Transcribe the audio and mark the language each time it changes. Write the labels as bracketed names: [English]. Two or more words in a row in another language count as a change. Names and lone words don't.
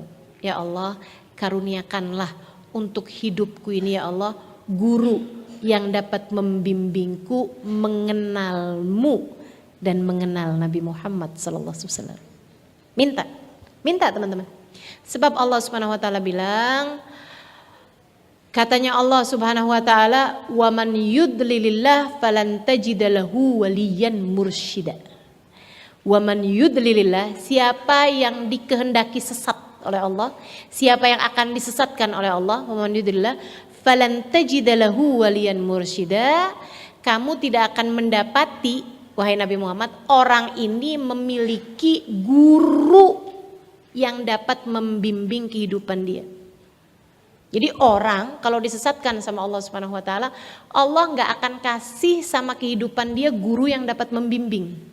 [Indonesian] Ya Allah, karuniakanlah untuk hidupku ini ya Allah, guru yang dapat membimbingku mengenalmu dan mengenal Nabi Muhammad SAW. Minta teman-teman. Sebab Allah [Arabic] سبحانه وتعالى [Indonesian] bilang, katanya Allah [Arabic] سبحانه وتعالى, "ومن يضلل الله فلن تجد له وليا مرشدا." ومن يضلل الله, [Indonesian] siapa yang dikehendaki sesat oleh Allah, siapa yang akan disesatkan oleh Allah, [Arabic] ومن يضلل الله فلن تجد له وليا مرشدا, [Indonesian] kamu tidak akan mendapati, wahai Nabi Muhammad, orang ini memiliki guru yang dapat membimbing kehidupan dia. Jadi orang kalau disesatkan sama Allah [Arabic] سبحانه وتعالى, [Indonesian] Allah enggak akan kasih sama kehidupan dia guru yang dapat membimbing.